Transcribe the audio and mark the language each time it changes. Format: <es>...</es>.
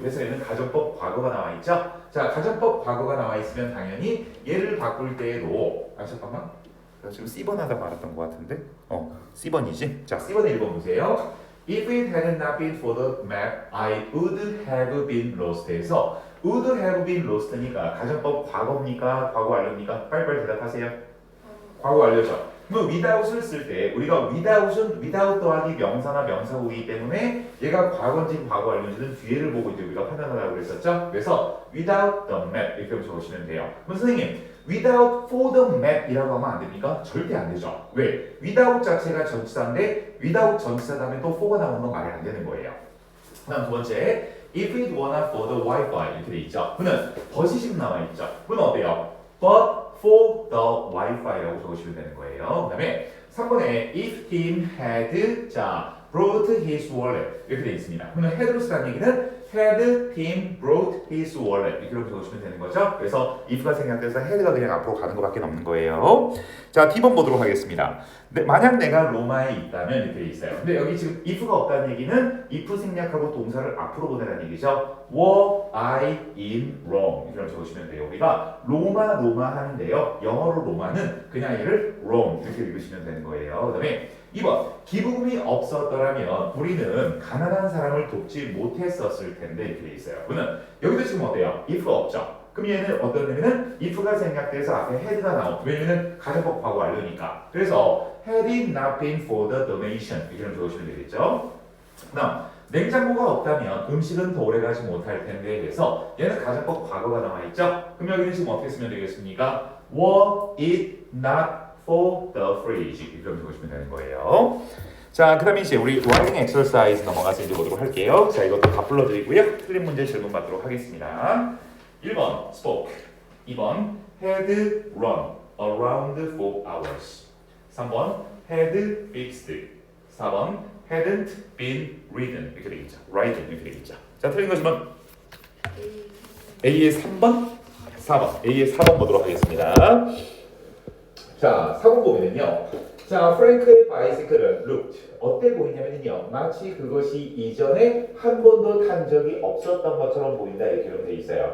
<ko>그래서 얘는 가정법 과거가 나와 있죠. 자, 가정법 과거가 나와 있으면 당연히 얘를 바꿀 때에도 잠깐만. 내가 지금 C번 하다 말았던 것 같은데. C번이지. 자, C번의 1번 보세요.</ko> <en>If it had not been for the map, I would have been lost에서 would have been lost니까</en> <ko>가정법 과거입니까? 과거 완료입니까? 빨리빨리 대답하세요. 과거 완료죠. 그럼 without을 쓸 때 우리가 without은 without 더하기 명사나 명사 후이기 때문에 얘가 과거인지 과거 완료인지는 뒤에를 보고 이제 우리가 판단하라고 그랬었죠. 그래서</ko> <en>without the map</en> <ko>이렇게 적으시면 돼요. 그럼 선생님</ko> <en>without for the map</en> <ko>이라고 하면 안 됩니까? 절대 안 되죠. 왜? without 자체가 전치사인데 without 전치사 다음에 또 for가 나오는 건 말이 안 되는 거예요. 그다음 두 번째,</ko> <en>if it were not for the Wi-Fi</en> <ko>이렇게 돼 있죠. 그는 but이 지금 나와 있죠. 그는 어때요?</ko> <en>But for the Wi-Fi라고</en> <ko>적으시면 되는 거예요. 그다음에 3번에</ko> <en>if Tim had</en> <ko>자</ko> <en>brought his wallet</en> <ko>이렇게 돼 있습니다. 그는 had로 쓰다는 얘기는</ko> <en>had Tim brought his wallet</en> <ko>이렇게 적으시면 되는 거죠. 그래서 if가 생략돼서 had가 그냥 앞으로 가는 것밖에 없는 거예요. 자, D번 보도록 하겠습니다. 만약 내가 로마에 있다면 이렇게 돼 있어요. 근데 여기 지금 if가 없다는 얘기는 if 생략하고 동사를 앞으로 보내라는 얘기죠.</ko> <en>Were I in Rome</en> <ko>이렇게 적으시면 돼요. 우리가 로마 하는데요. 영어로 로마는 그냥 얘를 Rome 이렇게 읽으시면 되는 거예요. 그 다음에 2번 기부금이 없었더라면 우리는 가난한 사람을 돕지 못했었을 텐데 이렇게 돼 있어요. 그는 여기도 지금 어때요? if가 없죠. 그럼 얘는 어떤 의미는 if가 생략돼서 앞에 had가 나옴. 왜냐면 가정법 과거 완료니까. 그래서</ko> <en>had it not been for the donation</en> <ko>이렇게 적으시면 되겠죠. 그다음 냉장고가 없다면 음식은 더 오래가지 못할 텐데 해서 얘는 가정법 과거가 나와 있죠. 그럼 여기는 지금 어떻게 쓰면 되겠습니까?</ko> <en>were it not for the fridge</en> <ko>이렇게 적으시면 되는 거예요. 자, 그 다음에 이제 우리 writing exercise 넘어가서 이제 보도록 할게요. 자, 이것도 다 불러드리고요. 틀린 문제 질문 받도록 하겠습니다.</ko> <en>1번 spoke 2번 had run around for hours 3번 had fixed 4번 hadn't been ridden</en> <ko>이렇게 되겠죠. ridden 이렇게 되겠죠. 자, 틀린 것이면 A의 3번 4번 A의 4번 보도록 하겠습니다. 자, 4번 보면은요. 자, 프랭크의 바이시클은 looked 어때 보이냐면요. 마치 그것이 이전에 한 번도 탄 적이 없었던 것처럼 보인다 이렇게 돼 있어요.</ko>